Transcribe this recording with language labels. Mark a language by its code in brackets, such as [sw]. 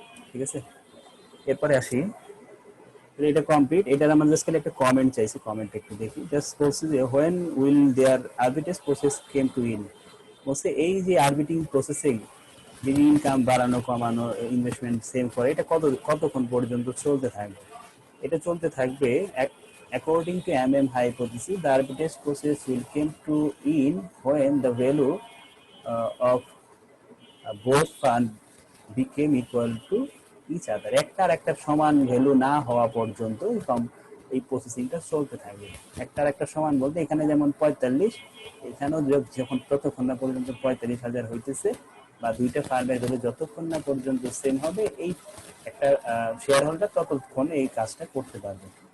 [bn] ঠিক আছে, এরপরে আসি, এটা কমপ্লিট। এটার আমরা জাস্ট খালি একটা কমেন্ট চাইছি, কমেন্ট একটু দেখি। জাস্ট বলছি যে [en] when will there arbitrage process came to in, [bn] বলছে এই যে আরবিটিং প্রসেসিং, যে ইনকাম বাড়ানো কমানো ইনভেস্টমেন্ট সেম করে, এটা কতক্ষণ পর্যন্ত চলতে থাকবে। এটা চলতে থাকবে [en] according to MM hypothesis, the arbitrage process will come to in when the value of both fund became equal to each other. [bn] একটার একটা সমান ভ্যালু না হওয়া পর্যন্ত এই প্রসেসিংটা চলতে থাকবে। একটার একটা সমান বলতে এখানে যেমন 45, এখানেও যখন ততক্ষণ না পর্যন্ত 45,000 হইতেছে, বা দুইটা ফার্মের ভ্যালু যতক্ষণ না পর্যন্ত সেম হবে, এই একটা শেয়ার হোল্ডার ততক্ষণ এই কাজটা করতে পারবে।